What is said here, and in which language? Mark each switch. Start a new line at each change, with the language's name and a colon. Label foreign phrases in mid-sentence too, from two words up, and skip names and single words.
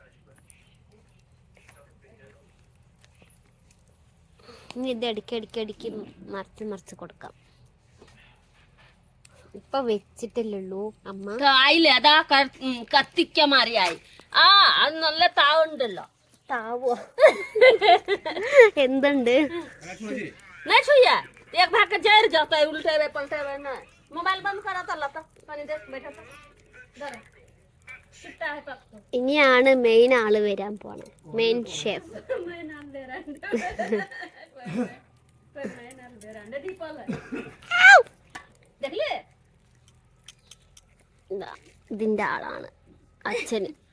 Malayalam: ഇനി ഇത് ഇടയ്ക്ക് മറിച്ച് കൊടുക്കാം. ഇപ്പൊ വെച്ചിട്ടില്ലുള്ളൂ അമ്മ. ആയില്ലേ? അതാ കത്തിക്ക മാറിയായി. അത് നല്ല താവുണ്ടല്ലോ. താവോ? എന്തുണ്ട്?
Hindi: मोबाइल बंद करा था पानी देख बैठा था.
Malayalam: ഇനിയാണ് മെയിൻ ആള് വരാൻ പോണേ,
English: main chef.
Malayalam: ഇതിന്റെ ആളാണ് അച്ഛന്.